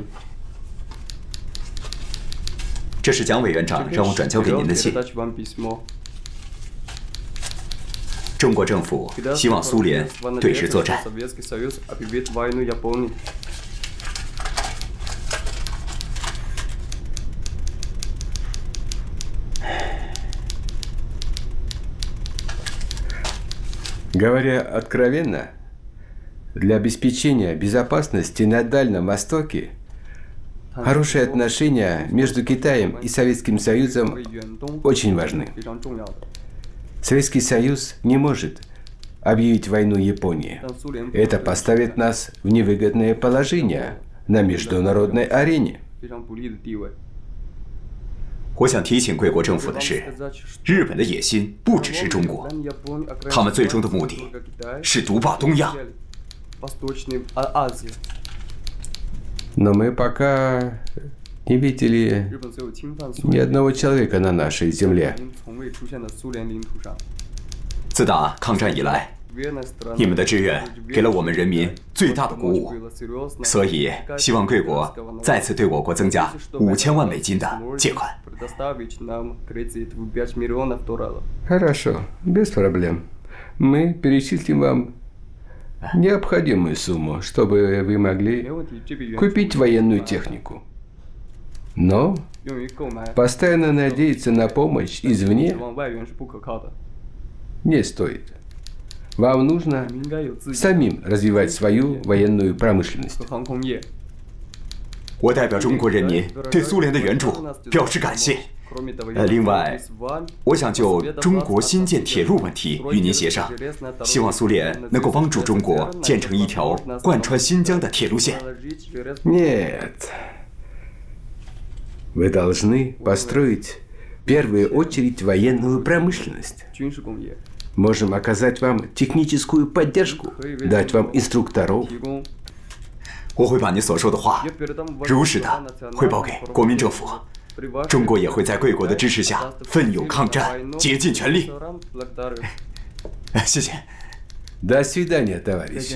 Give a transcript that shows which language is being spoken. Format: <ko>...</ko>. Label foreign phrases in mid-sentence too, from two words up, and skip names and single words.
<zh>这是蒋委员长让我转交给您的信。中国政府希望苏联对日作战。</zh> <ru>Говоря откровенно, для обеспечения безопасности на Дальнем Востоке хорошие отношения между Китаем и Советским Союзом очень важны. Советский Союз не может объявить войну Японии. Это поставит нас в невыгодное положение на международной арене.</ru> <zh>我想提醒贵国政府的是，日本的野心不只是中国，他们最终的目的是独霸东亚。</zh> <ru>Но мы пока не видели ни одного человека на нашей земле.</ru> <zh>自打抗战以来，你们的支援给了我们人民最大的鼓舞，所以希望贵国再次对我国增加5000万美金的借款。</zh> <ru>Хорошо, без проблем. Мы перечислим вам необходимую сумму, чтобы вы могли купить военную технику. Но постоянно надеяться на помощь извне не стоит. Вам нужно самим развивать свою военную промышленность.</ru> <zh>我代表中国人民对苏联的援助表示感谢。另外，我想就中国新建铁路问题与您协商，希望苏联能够帮助中国建成一条贯穿新疆的铁路线。</zh> <ru>Нет. Вы должны построить в первую очередь военную промышленность. Можем оказать вам техническую поддержку, дать вам инструкторов.</ru> <zh>我会把你所说的话如实的汇报给国民政府，中国也会在贵国的支持下奋勇抗战，竭尽全力。谢谢。</zh> <ru>До свидания, товарищ.</ru>